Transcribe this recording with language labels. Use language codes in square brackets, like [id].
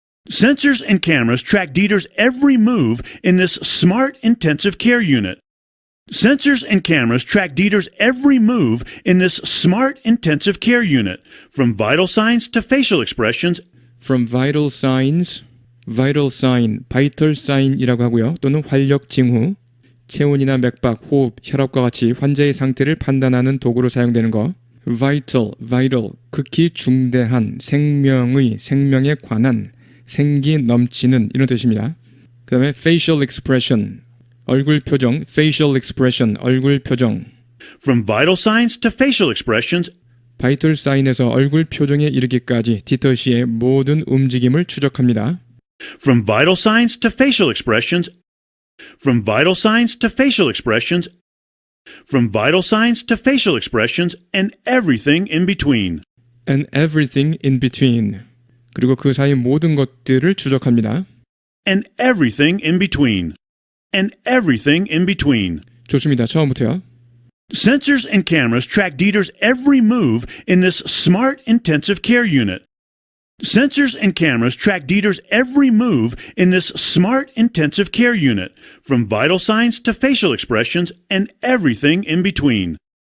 [en] Sensors and cameras track Dieter's every move in this smart intensive care unit. Sensors and cameras track Dieter's every move in this smart intensive care unit, from vital signs to facial expressions. From vital signs, vital sign, vital sign이라고 하고요. [ko] 또는 활력 징후, 체온이나 맥박, 호흡, 혈압과 같이 환자의 상태를 판단하는 도구로 사용되는 거. vital, vital, 극히 중대한, 생명에 관한, 생기 넘치는 이런 뜻입니다. 그 다음에 facial expression, 얼굴 표정, facial expression, 얼굴 표정. [en] From vital signs to facial expressions. [ko] 바이털 사인에서 얼굴 표정에 이르기까지 디터 씨의 모든 움직임을 추적합니다. [en] From vital signs to facial expressions. From vital signs to facial expressions. From vital signs to facial expressions and everything in between. And everything in between. [ko] 그리고 그 사이 모든 것들을 추적합니다. [en] And everything in between. And everything in between. [ko] 좋습니다. 처음부터요. [en] Sensors and cameras track Dieter's every move in this smart intensive care unit. Sensors and cameras track Dieter's every move in this smart intensive care unit, from vital signs to facial expressions and everything in between.